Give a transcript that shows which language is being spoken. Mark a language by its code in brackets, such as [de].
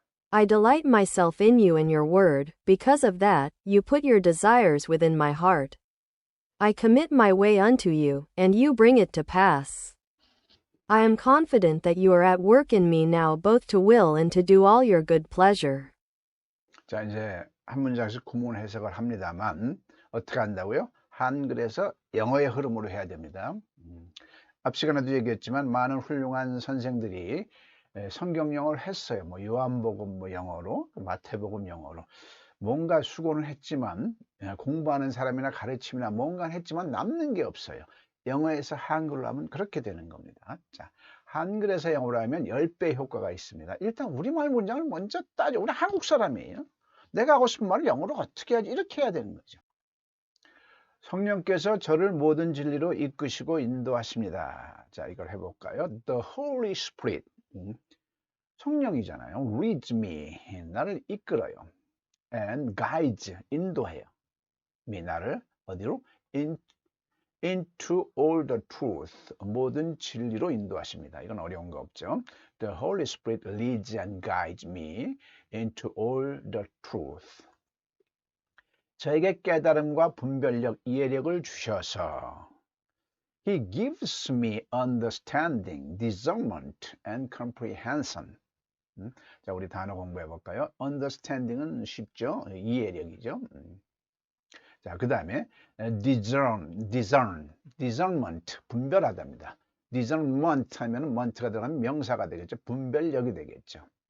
[en] I delight myself in you and your word. Because of that, you put your desires within my heart. I commit my way unto you, and you bring it to pass. I am confident that you are at work in me now both to will and to do all your good pleasure. [ko] 자, 이제 한 문장씩 구문 해석을 합니다만 어떻게 한다고요? 한글에서 영어의 흐름으로 해야 됩니다. 앞 시간에도 얘기했지만 많은 훌륭한 선생들이 성경 영어를 했어요. 뭐 요한복음 뭐 영어로, 마태복음 영어로. 뭔가 수고는 했지만 공부하는 사람이나 가르침이나 뭔가 했지만 남는 게 없어요. 영어에서 한글로 하면 그렇게 되는 겁니다. 자, 한글에서 영어로 하면 10배 효과가 있습니다. 일단 우리말 문장을 먼저 따져. 우리 한국 사람이에요. 내가 하고 싶은 말을 영어로 어떻게 하지? 이렇게 해야 되는 거죠. 성령께서 저를 모든 진리로 이끄시고 인도하십니다. 자, 이걸 해볼까요? [en] The Holy Spirit. [ko] 성령이잖아요. [en] Leads me. [ko] 나를 이끌어요. [en] And guides. [ko] 인도해요. [en] me. [ko] 나를 어디로? [en] Into all the truth. [ko] 모든 진리로 인도하십니다. 이건 어려운 거 없죠. [en] The Holy Spirit leads and guides me into all the truth. [ko] 저에게 깨달음과 분별력, 이해력을 주셔서 [en] He gives me understanding, discernment, and comprehension. [ko] 자, 우리 단어 공부해 볼까요? understanding은 쉽죠? 이해력이죠. 자, 그 다음에 discernment, 분별하답니다. discernment 하면 ment가 들어가면 명사가 되겠죠. 분별력이 되겠죠.